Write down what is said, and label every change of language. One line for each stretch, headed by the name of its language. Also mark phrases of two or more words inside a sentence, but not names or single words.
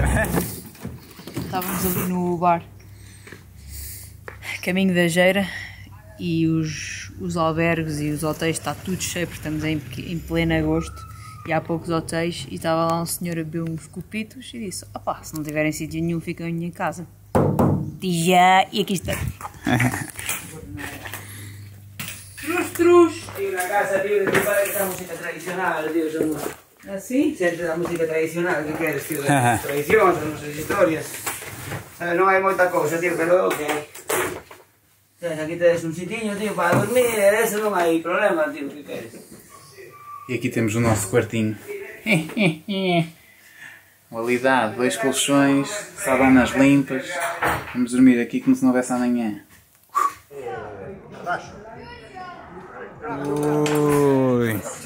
Portuguese: Estávamos ali no bar, caminho da Geira, e os albergues e os hotéis está tudo cheio porque estamos em pleno agosto e há poucos hotéis e estava lá um senhor a beber uns copitos e disse, opá, se não tiverem sítio nenhum ficam em minha casa. E já, e aqui está. Trus!
Galician: Tío, na casa, tío, de tu padre que está música tradicional, tío, somos...
Portuguese: Assim?
Galician: Sempre da música tradicional, que queres, tío, das tradicións, das nosas historias. Non hai moita cousa, tío, pero ok. Aquí tedes un sitiño, tío, para dormir, eso non hai problema, tío, que queres.
Portuguese: E aqui temos o nosso quartinho. Qualidade, 2 colchões, sabanas limpas. Vamos dormir aqui como se não houvesse amanhã. Ui.